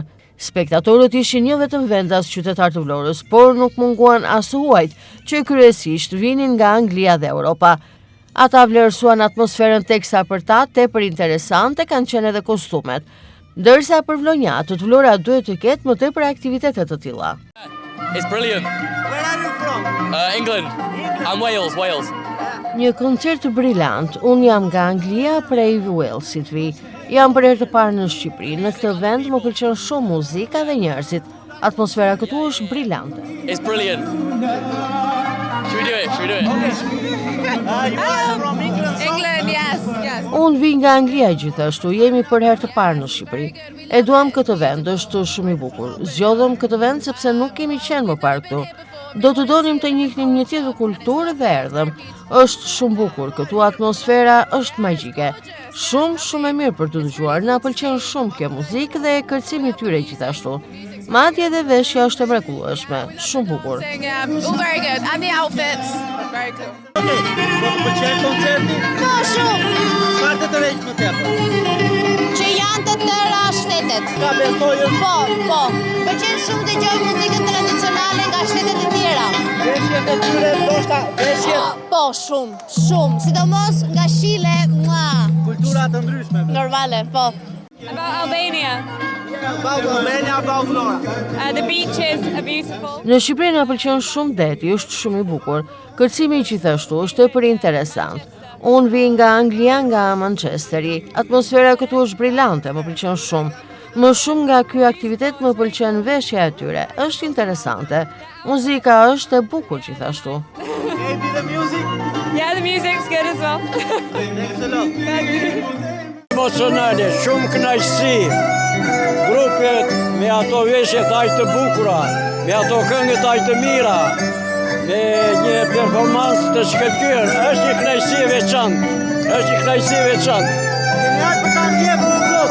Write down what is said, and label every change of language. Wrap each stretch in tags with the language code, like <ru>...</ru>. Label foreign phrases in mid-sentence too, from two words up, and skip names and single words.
<sq>Spektatorët ishin jo vetëm vendas qytetar të Vlorës, por nuk munguan as huajt, që kryesisht vinin nga Anglia dhe Europa. Ata vlerësuan atmosferën teksa për ta tepër interesante kanë qenë edhe kostumet. Ndërsa për vlonjatët, Vlora duhet të ketë më tepër aktivitete të tilla.</sq> <en>It's brilliant. Where are you from? England. I'm Wales.</en> <sq>Një koncert brillant. Unë jam nga Anglia, prej Walesit vi. Jam për herë të parë në Shqipëri. Në këtë vend më pëlqen shumë muzika dhe njerëzit. Atmosfera këtu është brillante.</sq> <en>It's brilliant. Should we do it? You are from England? England, yes.</en> <sq>Unë vi nga Anglia gjithashtu, jemi për herë të parë në Shqipëri. E duam këtë vend, është shumë i bukur. Zgjodhëm këtë vend sepse nuk kemi qenë më parë këtu. Do të donim të njihnim një tjetër kulturë dhe erdhëm. Është shumë bukur, këtu atmosfera është magjike. Shumë e mirë për të dëgjuar. Na pëlqen shumë kjo muzikë dhe kërcimi i tyre gjithashtu. Madje edhe veshja është e mrekullueshme, shumë bukur.</sq> <en>Very good. And the outfits. Very cool.</en> <sq>Do të pëlqen koncerti? Po, shumë. Çfarë të tërheq më tepër? Që janë të tëra shtetet. Ka besojë? Po. Pëlqen shumë të dëgjoj muzikën tradicionale nga shtetet e tjera. Veshjet e tyre, ndoshta veshjet. Po, shumë. Sidomos nga Shile, Kultura të ndryshme. normale, po.</sq> <en>About Albania. About Albania, about Vlora. The beaches are beautiful.</en> <sq>Në Shqipëri na pëlqen shumë deti, është shumë i bukur. Kërcimi gjithashtu është tepër interesant. Unë vi nga Anglia, nga Manchesteri. Atmosfera këtu është brillante, më pëlqen shumë. Më shumë nga ky aktivitet më pëlqen veshja e tyre. Është interesante. Muzika është e bukur gjithashtu.</sq> <en>Maybe the music? Yeah, the music's good as well. Thanks a lot.</en> <sq>Emocionale, shumë kënaqësi. Grupet me ato veshjet aq të bukura, me ato këngët aq të mira, me një performancë të shkëlqyer, është një kënaqësi e veçantë. Kemi ardhur për ta ndjekur sot.</sq>